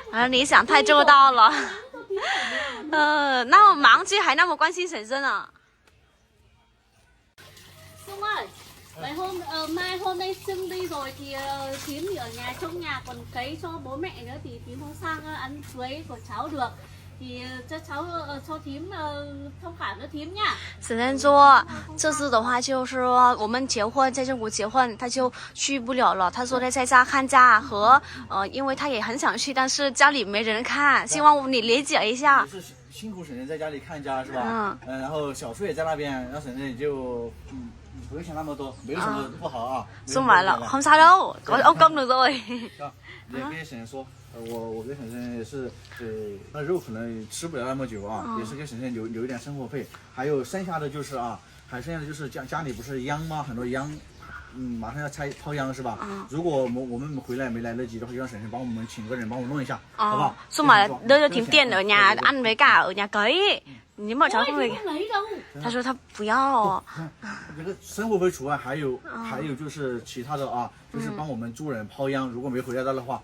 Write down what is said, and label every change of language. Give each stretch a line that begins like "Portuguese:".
Chinese: 你想太周到了。那么忙却还那么关心婶婶呢。
Vietnamese: Xuân ơi, mai hôm nay Xuân đi rồi thì Thím thì ở nhà trong nhà còn cấy cho bố mẹ nữa thì Thím không sang ăn cưới của cháu được. thì cho cháu cho Thím thông cảm cho Thím nha。
Chinese: 婶婶说，这次的话就是说我们结婚在中国结婚，他就去不了了。他说他在家看家和因为他也很想去，但是家里没人看，希望你理解一下。是辛苦婶婶在家里看家是吧？然后小叔也在那边，然后婶婶也就不用想那么多，没有什么不好啊。送完了，
Vietnamese: không sao đâu, có ông công được rồi。
Chinese: 也跟婶婶说。我跟婶婶也是，那肉可能吃不了那么久啊，也是给婶婶留一点生活费，还有剩下的就是啊，还剩下的就是家里不是秧吗？很多秧，马上要抛秧是吧？如果我们回来没来得及的话，就让婶婶帮我们请个人帮我弄一下，好不好
Vietnamese: ？Xong mà đưa cho Thím tiền ở nhà ăn với cả ở nhà cấy。
Chinese: 你们
Vietnamese: cháu không về？
Chinese: 他说他不要。这个生活费除外，还有就是其他的啊，就是帮我们助人抛秧，如果没回来的话。